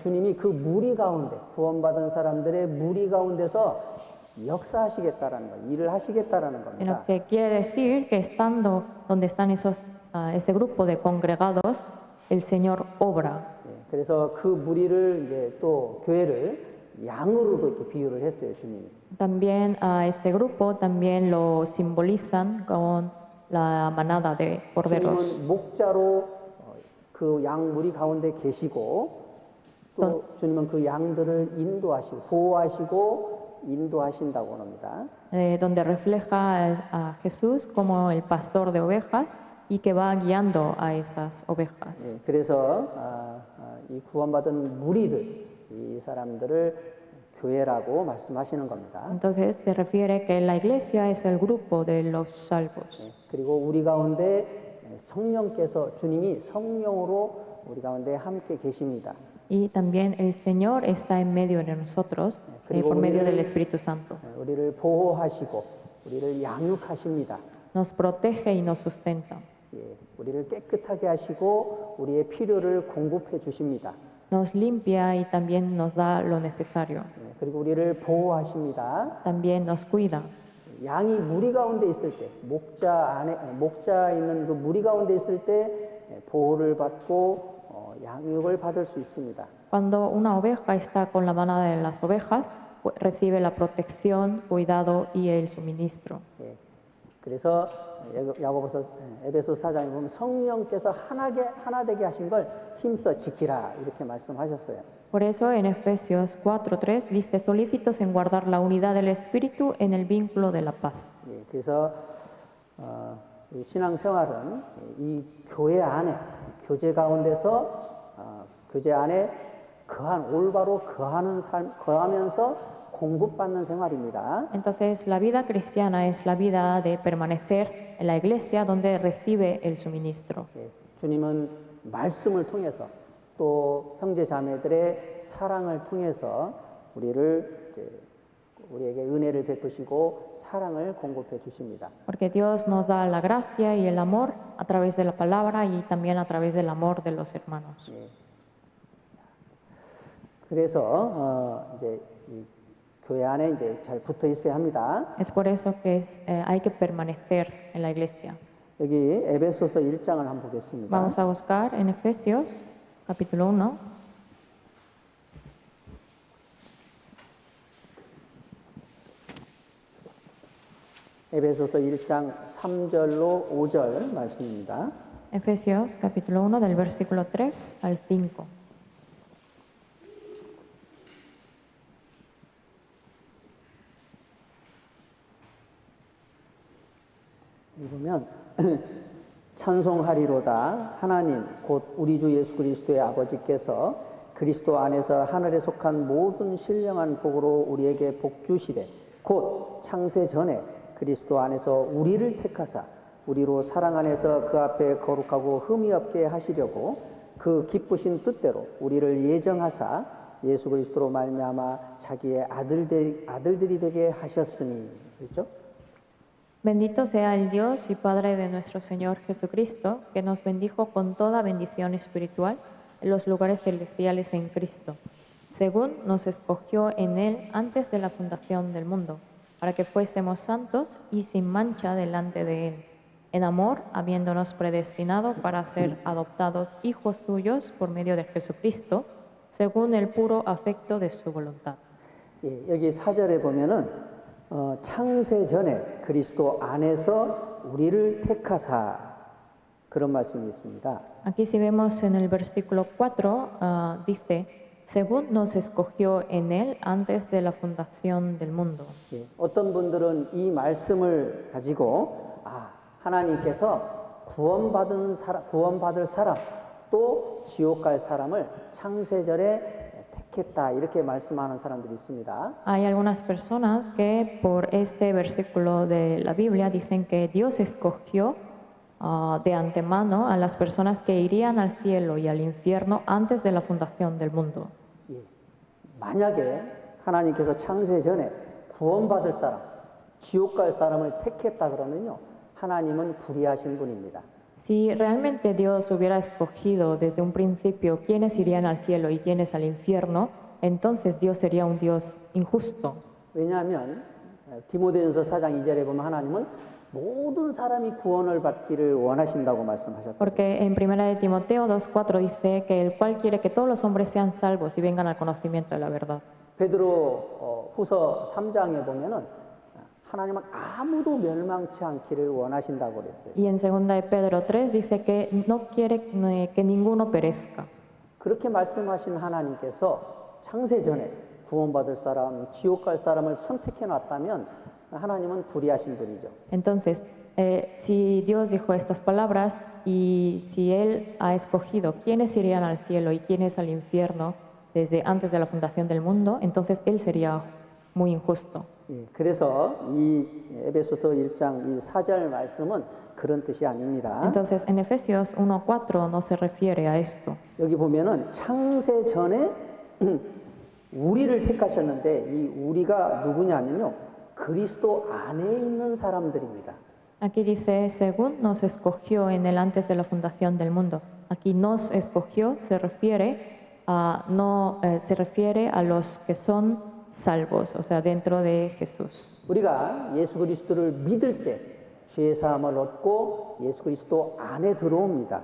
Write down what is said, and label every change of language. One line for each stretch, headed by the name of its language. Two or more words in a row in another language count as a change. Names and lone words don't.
Korean: 주님이 그 무리 가운데 구원받은 사람들의 무리 가운데서 역사하시겠다라는 거, 일을 하시겠다라는 겁니다.
Spanish: Sino que quiere decir que estando donde están ese grupo de congregados, el Señor obra.
Korean: 그래서 그 무리를 이제 또 교회를 양으로도 이렇게 비유를 했어요, 주님이.
Spanish: También a ese grupo también lo simbolizan con la manada de corderos.
Korean: 주님은 목자로 그 양 무리 가운데 계시고 또 주님은 그 양들을 인도하시고 보호하시고 인도하신다고 합니다.
Spanish: donde refleja a Jesús como el pastor de ovejas y que va guiando a esas ovejas.
Korean: 예, 그래서 이 구원받은 무리들, 이 사람들을 교회라고 말씀하시는 겁니다.
Spanish: Entonces se refiere que la iglesia es el grupo de los salvos.
Korean: 예, 그리고 우리 가운데 성령께서 주님이 성령으로 우리 가운데 함께 계십니다.
Spanish: Y también el Señor está en medio de nosotros por medio del Espíritu Santo.
Korean: 예, 우리를 보호하시고 우리를 양육하십니다.
Spanish: Nos protege y nos sustenta.
Korean: 예, 우리를 깨끗하게 하시고 우리의 필요를 공급해 주십니다.
Spanish: Nos limpia y también nos da lo necesario.
Korean: 예, 그리고 우리를 보호하십니다.
Spanish: También nos cuida.
Korean: 양이 무리 가운데 있을 때, 목자 있는 그 무리 가운데 있을 때 보호를 받고 양육을 받을 수 있습니다.
Spanish: Cuando una oveja está con la manada de las ovejas, recibe la protección, cuidado y el suministro.
Korean: 예, 그래서 야고보서 에베소 4장에 보면 성령께서 하나 되게 하신 걸 힘써 지키라 이렇게 말씀하셨어요.
Spanish: Por eso en Efesios 4:3 dice solícitos en guardar la unidad del espíritu en el vínculo de la paz.
Korean: 예, 그래서 이 신앙생활은 이 교회 안에 교제 가운데서 교제 안에 올바로 거하는 삶, 거하면서 공급받는 생활입니다.
Spanish: Entonces la vida cristiana es la vida de permanecer en la iglesia donde recibe el suministro.
Korean: 예, 주님은 말씀을 통해서 또 형제 자매들의 사랑을 통해서 우리에게 은혜를 베푸시고 사랑을 공급해 주십니다.
Spanish: Porque Dios nos da la gracia y el amor a través de la palabra y también a través del amor de los hermanos.
Korean: 예. 그래서 이제 이 교회 안에 이제 잘 붙어 있어야 합니다.
Spanish: Es por eso que hay que permanecer en la iglesia.
Korean: 여기 에베소서 1장을 한번 보겠습니다.
Spanish: Vamos a buscar en Efesios capítulo 1.
Korean: 에베소서 1장 3절로 5절 말씀입니다.
Spanish: Efesios capítulo 1 del versículo 3 al 5.
Korean: 읽으면 찬송하리로다 하나님 곧 우리 주 예수 그리스도의 아버지께서 그리스도 안에서 하늘에 속한 모든 신령한 복으로 우리에게 복 주시되 곧 창세 전에 그리스도 안에서 우리를 택하사 우리로 사랑 안에서 그 앞에 거룩하고 흠이 없게 하시려고 그 기쁘신 뜻대로 우리를 예정하사 예수 그리스도로 말미암아 자기의 아들들이 되게 하셨으니 그렇죠?
Spanish: Bendito sea el Dios y Padre de nuestro Señor Jesucristo, que nos bendijo con toda bendición espiritual en los lugares celestiales en Cristo, según nos escogió en Él antes de la fundación del mundo, para que fuésemos santos y sin mancha delante de Él, en amor, habiéndonos predestinado para ser adoptados hijos suyos por medio de Jesucristo, según el puro afecto de su voluntad.
Korean: 예, 여기 4절에 보면은 창세 전에 그리스도 안에서 우리를 택하사 그런 말씀이 있습니다.
Spanish: Aquí si vemos en el versículo 4, dice, según nos escogió en Él antes de la fundación del mundo.
Korean: 예, 어떤 분들은 이 말씀을 가지고 하나님께서 구원받을 사람 또 지옥 갈 사람을 창세절에 택했다 이렇게 말씀하는 사람들이 있습니다.
Spanish: Hay algunas personas que por este versículo de la Biblia dicen que Dios escogió de antemano a las personas que irían al cielo y al infierno antes de la fundación del mundo.
Korean: 예, 만약에 하나님께서 창세 전에 구원받을 사람, 지옥 갈 사람을 택했다 그러면요, 하나님은 불의하신 분입니다.
Spanish: Si realmente Dios hubiera escogido desde un principio quiénes irían al cielo y quiénes al infierno, entonces Dios sería un Dios injusto.
Korean: 왜냐하면 디모데전서 4장 2절에 보면 하나님은 모든 사람이 구원을 받기를 원하신다고 말씀하셨거든요.
Spanish: Porque en 1 de Timoteo 2:4 dice que el cual quiere que todos los hombres sean salvos y vengan al conocimiento de la verdad.
Korean: 베드로 후서 3장에 보면은 하나님은 아무도 멸망치 않기를 원하신다고 그랬어요.
Spanish: Y en 2 de Pedro 3 dice que no quiere que ninguno perezca.
Korean: 그렇게 말씀하신 하나님께서 창세 전에 구원받을 사람, 지옥 갈 사람을 선택해 놨다면 하나님은 불의하신 분이죠.
Spanish: Entonces, si Dios dijo estas palabras y si Él ha escogido quiénes irían al cielo y quiénes al infierno desde antes de la fundación del mundo, entonces Él sería muy injusto.
Korean: 예, 그래서 이 에베소서 1장 이 4절 말씀은 그런 뜻이 아닙니다.
Spanish: Entonces, en Efesios 1:4 no se refiere a esto.
Korean: 여기 보면은 창세 전에 우리를 택하셨는데 이 우리가 누구냐면요. 그리스도 안에 있는 사람들입니다.
Spanish: Aquí dice, según nos escogió en el antes de la fundación del mundo. Aquí nos escogió se refiere se refiere a los que son salvos, o sea, dentro de Jesús.
Korean: 우리가 예수 그리스도를 믿을 때 죄 사함을 얻고 예수 그리스도 안에 들어옵니다.